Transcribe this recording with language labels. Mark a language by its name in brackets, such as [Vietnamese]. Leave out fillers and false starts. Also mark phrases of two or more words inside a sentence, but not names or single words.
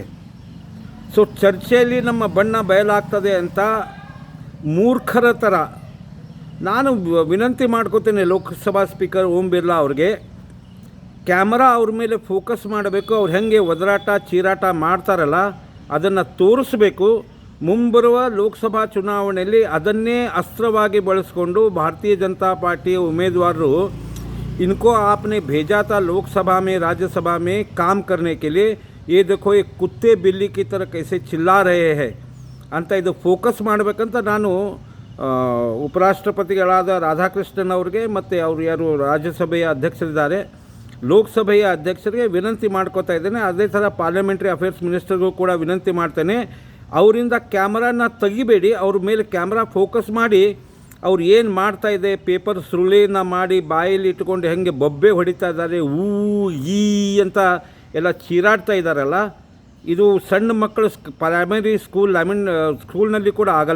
[Kannada] ಸೊ ಚರ್ಚೆಯಲ್ಲಿ ನಮ್ಮ ಬಣ್ಣ ಬಯಲಾಗ್ತದೆ ಅಂತ ಮೂರ್ಖರ ಥರ ನಾನು ವಿನಂತಿ ಮಾಡ್ಕೋತೇನೆ ಲೋಕಸಭಾ ಸ್ಪೀಕರ್ ಓಂ ಬಿರ್ಲಾ ಅವ್ರಿಗೆ, ಕ್ಯಾಮರಾ ಅವ್ರ ಮೇಲೆ ಫೋಕಸ್ ಮಾಡಬೇಕು. ಅವ್ರು ಹೇಗೆ ಒದರಾಟ ಚೀರಾಟ ಮಾಡ್ತಾರಲ್ಲ ಅದನ್ನು ತೋರಿಸ್ಬೇಕು. ಮುಂಬರುವ ಲೋಕಸಭಾ ಚುನಾವಣೆಯಲ್ಲಿ ಅದನ್ನೇ ಅಸ್ತ್ರವಾಗಿ ಬಳಸ್ಕೊಂಡು ಭಾರತೀಯ ಜನತಾ ಪಾರ್ಟಿಯ ಉಮೇದುವಾರರು [Hindi] इनको आपने भेजा था लोकसभा में, राज्यसभा में काम करने के लिए, ये देखो ये कुत्ते बिल्ली की तरह कैसे चिल्ला रहे हैं [Kannada] ಅಂತ ಇದು ಫೋಕಸ್ ಮಾಡಬೇಕಂತ ನಾನು ಉಪರಾಷ್ಟ್ರಪತಿಗಳಾದ ರಾಧಾಕೃಷ್ಣನ್ ಅವ್ರಿಗೆ ಮತ್ತು ಅವರು ಯಾರು ರಾಜ್ಯಸಭೆಯ ಅಧ್ಯಕ್ಷರಿದ್ದಾರೆ ಲೋಕಸಭೆಯ ಅಧ್ಯಕ್ಷರಿಗೆ ವಿನಂತಿ ಮಾಡ್ಕೋತಾ ಇದ್ದೇನೆ. ಅದೇ ಥರ [English] parliamentary affairs [Kannada] ಮಿನಿಸ್ಟರ್ಗೂ ಕೂಡ ವಿನಂತಿ ಮಾಡ್ತೇನೆ, ಅವರಿಂದ ಕ್ಯಾಮ್ರಾನ ತೆಗಿಬೇಡಿ, ಅವ್ರ ಮೇಲೆ ಕ್ಯಾಮ್ರಾ ಫೋಕಸ್ ಮಾಡಿ ಅವ್ರು ಏನು ಮಾಡ್ತಾಯಿದೆ, ಪೇಪರ್ ಸುರುಳಿನ ಮಾಡಿ ಬಾಯಲ್ಲಿ ಇಟ್ಕೊಂಡು ಹೆಂಗೆ ಬೊಬ್ಬೆ ಹೊಡಿತಾ ಇದ್ದಾರೆ, ಈ ಅಂತ ಎಲ್ಲ ಚೀರಾಡ್ತಾ ಇದ್ದಾರಲ್ಲ, ಇದು ಸಣ್ಣ ಮಕ್ಕಳು [English] primary school [Kannada] ಸ್ಕೂಲ್ನಲ್ಲಿ ಕೂಡ ಆಗಲ್ಲ.